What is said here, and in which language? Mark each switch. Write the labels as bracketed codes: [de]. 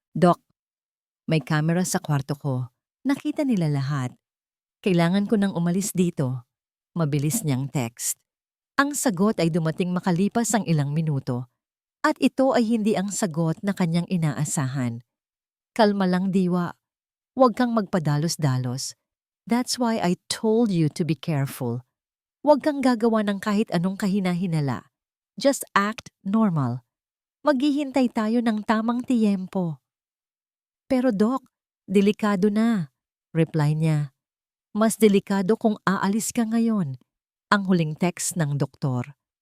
[tl] "Doc, may camera sa kwarto ko. Nakita nila lahat. Kailangan ko nang umalis dito." Mabilis niyang text. Ang sagot ay dumating makalipas ang ilang minuto. At ito ay hindi ang sagot na kanyang inaasahan. "Kalma lang, Diwa. Huwag kang magpadalos-dalos. [en] That's why I told you to be careful. [tl] Huwag kang gagawa ng kahit anong kahina-hinala. [en] Just act normal. [tl] Maghihintay tayo ng tamang tiyempo." "Pero Doc, delikado na," reply niya. "Mas delikado kung aalis ka ngayon." Ang huling text ng doktor.